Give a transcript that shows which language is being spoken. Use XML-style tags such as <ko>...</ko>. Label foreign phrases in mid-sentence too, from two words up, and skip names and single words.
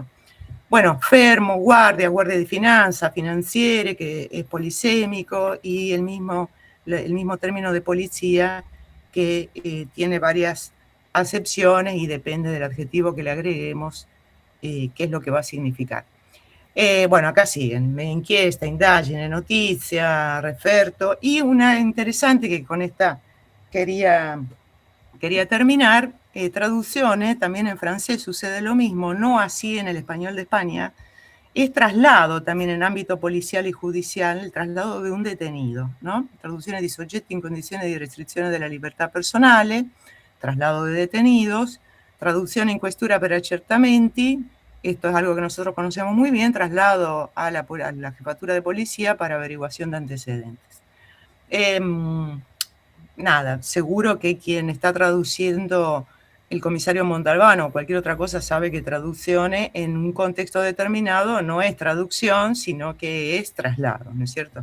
<es>Bueno,</es> <it>fermo, guardia de finanza, financiere,</it> <es>que es polisémico, y el mismo término de policía, que tiene varias acepciones y depende del adjetivo que le agreguemos, qué es lo que va a significar. Bueno, acá siguen,</es> <it>inchiesta, indagine, notizia, referto,</it> <es>y una interesante que con esta quería terminar, traducciones, también en francés sucede lo mismo, no así en el español de España, es traslado también en ámbito policial y judicial, el traslado de un detenido, ¿no?</es> <it>Traduzione di soggetti in condizione di restrizione della libertà personale,</it> <es>traslado de detenidos, traducción</es> <it>in questura per accertamenti,</it> <es>esto es algo que nosotros conocemos muy bien, traslado a la jefatura de policía para averiguación de antecedentes. Nada, seguro que quien está traduciendo el comisario Montalbano o cualquier otra cosa sabe que traducciones en un contexto determinado no es traducción, sino que es traslado, ¿no es cierto?</es>